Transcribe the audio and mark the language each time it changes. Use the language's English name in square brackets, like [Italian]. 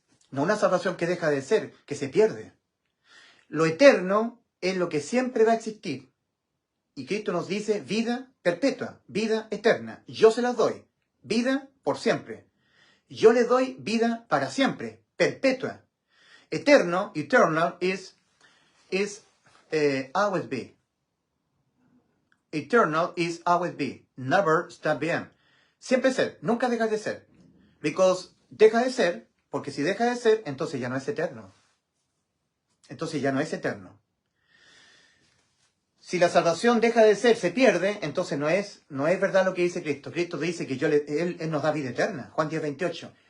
[Spanish] No una salvación que deja de ser, que se pierde. Lo eterno es lo que siempre va a existir. Y Cristo nos dice vida perpetua, vida eterna. Yo se las doy, vida por siempre. Yo les doy vida para siempre, perpetua. [English] Eterno, eternal, is always be. Eternal is always be. Never stop being. [Spanish] Siempre ser, nunca deja de ser. Because deja de ser. Porque si deja de ser, entonces ya no es eterno. Entonces ya no es eterno. Si la salvación deja de ser, se pierde, entonces no es verdad lo que dice Cristo. Cristo dice que Él nos da vida eterna. Juan 10, 28.